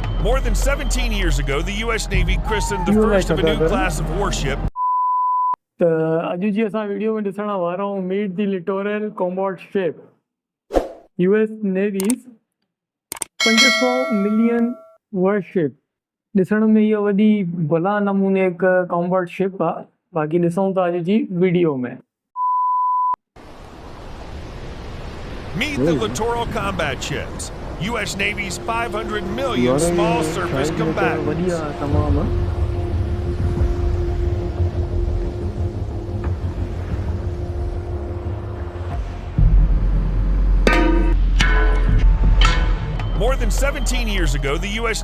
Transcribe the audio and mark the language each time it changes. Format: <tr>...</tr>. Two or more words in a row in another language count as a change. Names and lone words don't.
<en>More than 17 years ago, the U.S. Navy christened the first of a new class of warship.</en> <sd>अॼु जी असां वीडियो में ॾिसण वारा आहियूं</sd> <en>Meet the Littoral Combat Ship US Navy's 500 million warship</en> <sd>ॾिसण में इहा वॾी भला नमूने हिकु</sd> <en>combat ship</en> <sd>आहे बाक़ी ॾिसूं था अॼु जी वीडियो में</sd> <en>Meet the Littoral Combat Ships, U.S. Navy's 500 million small surface combatants. More than 17 years ago, the U.S.</en>